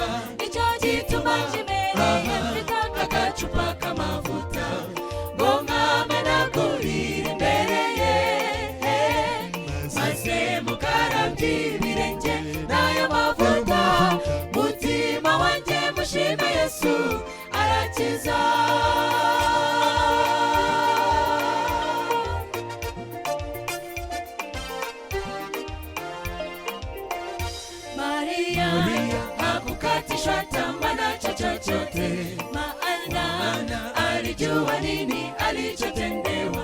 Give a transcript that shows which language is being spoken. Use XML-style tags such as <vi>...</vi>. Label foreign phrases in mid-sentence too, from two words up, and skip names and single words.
<rw>Nicyo gituma njimereye mfite agacupa k'amavuta ngo nkamenagurire imbere ye, maze mukarabye ibirenge n'ayo mavuta. Mutima wanjye mushime Yesu arakiza.</rw> <sw>Maria hakukatishwa tamaa na chochote, maana alijua nini alichotendewa.</sw>